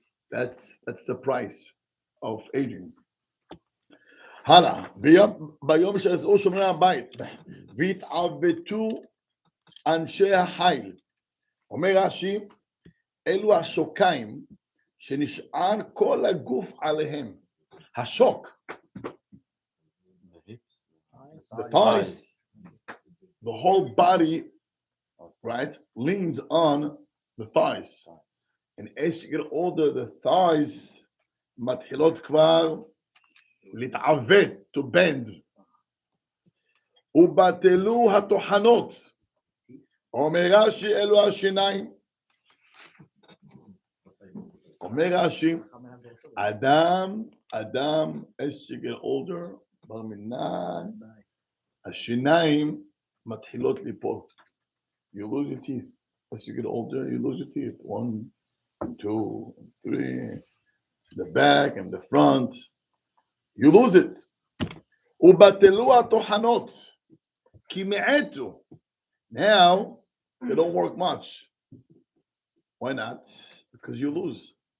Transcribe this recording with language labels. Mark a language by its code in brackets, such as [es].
[en] That's the price of aging. [he] הלאה, ביום שיצאו שומרי הבית והתעוותו אנשי החיל, אומר רש"י, אלו השוקיים שנשען כל הגוף עליהם. השוק, [en] the thighs, the whole body, right, leans on the thighs. And as you get older, the thighs [he] מתחילות כבר להתעוות, [en] to bend. [he] ובטלו הטוחנות. אומר רש"י, אלו השיניים. אומר רש"י, אדם, [en] as you get older, [he] בר מינן, השיניים מתחילות ליפול. [en] You lose your teeth. As you get older, you lose your teeth. 1, 2, 3, the back and the front. You lose it. [he] ובטלו הטוחנות, כי מעטו. [en] Now, they don't work much. Why not? Because you lose.